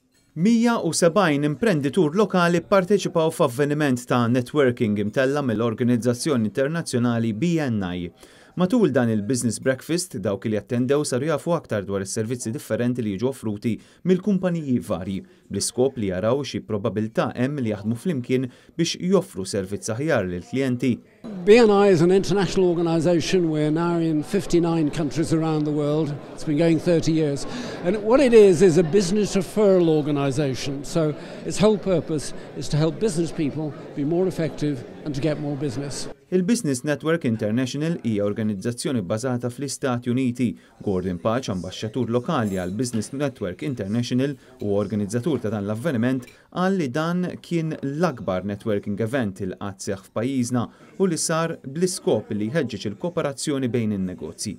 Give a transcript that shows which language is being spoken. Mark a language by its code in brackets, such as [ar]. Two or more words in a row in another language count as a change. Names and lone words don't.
[mt] 170 imprenditur lokali pparteċipaw f'avveniment ta' networking imtella mill-Organizzazzjoni Internazzjonali BNI. Matul dan il-Business Breakfast dawk li attendew saru jafu aktar dwar is-servizzi differenti li jiġu offruti mill-kumpaniji varji, bl-iskop li jaraw xi probabilità hemm li jaħdmu flimkien biex joffru servizz aħjar lill-klijenti. [en] BNI is an international organisation. We're now in 59 countries around the world. It's been going 30 years. And what it is a business referral organisation. So its whole purpose is to help business people be more effective and to get more business. [mt] Il-Business Network International hija organizzazzjoni bbażata fl-Istati Uniti. Gordon Patch, ambaxxatur lokali għal Business Network International u organizzatur ta' dan l-avveniment, qal li dan kien l-akbar [en] networking event [mt] il qatt seħħ f'pajjiżna u li sar bl-iskop li jħeġġeġ il-kooperazzjoni bejn in-negozji.